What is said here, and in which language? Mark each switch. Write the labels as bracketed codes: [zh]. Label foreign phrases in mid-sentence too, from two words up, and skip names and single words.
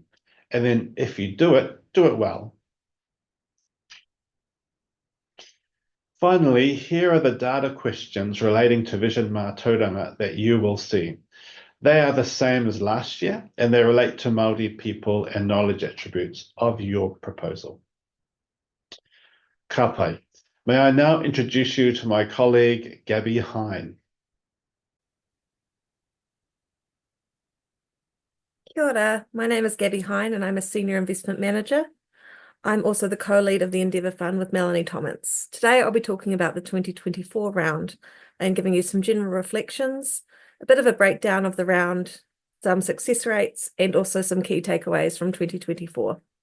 [en] And then if you do it well. Finally, here are the data questions relating to Vision Mātauranga that you will see. They are the same as last year, and they relate to Māori people and knowledge attributes of your proposal. [mi] Ka pai. [en] May I now introduce you to my colleague, Gabby Hine. [mi] Kia ora, [en] my name is Gabby Hine and I'm a Senior Investment Manager. I'm also the co-lead of the Endeavour Fund with Melanie Thomas. Today I'll be talking about the 2024 round and giving you some general reflections, a bit of a breakdown of the round, some success rates, and also some key takeaways from 2024.